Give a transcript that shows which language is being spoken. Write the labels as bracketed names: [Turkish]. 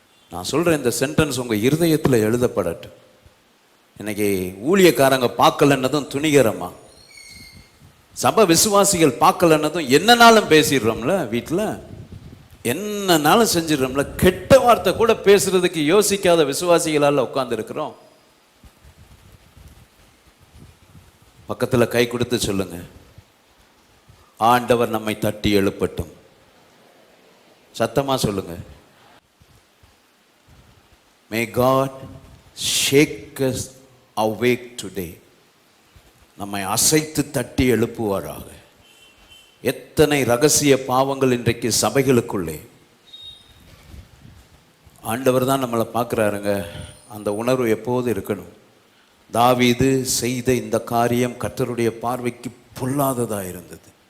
[Tamil] நான் சொல்ற இந்த சென்டென்ஸ் உங்க இருதயத்தில் எழுதப்படட்டும். இன்னைக்கு ஊழியக்காரங்க பார்க்கலன்னதும் துணிகரமா, சபை விசுவாசிகள் பார்க்கலன்னதும் என்னன்னாலும் பேசிடுறோம்ல, வீட்டில் என்னன்னாலும் செஞ்சிடறோம்ல. கெட்ட வார்த்தை கூட பேசுறதுக்கு யோசிக்காத விசுவாசிகளால் உட்கார்ந்து இருக்கிறோம். பக்கத்தில் கை கொடுத்து சொல்லுங்க, ஆண்டவர் நம்மை தட்டி எழுப்பட்டும். சத்தமா சொல்லுங்க, [English] May God shake us awake today. [Tamil] நம்மை அசைத்து தட்டி எழுப்புவாராக. எத்தனை ரகசிய பாவங்கள் இன்றைக்கு சபைகளுக்குள்ளே. ஆண்டவர் தான் நம்மளை பார்க்குறாருங்க. அந்த உணர்வு எப்போது இருக்கணும். தாவீது செய்த இந்த காரியம் கர்த்தருடைய பார்வைக்கு பொல்லாததாக இருந்தது.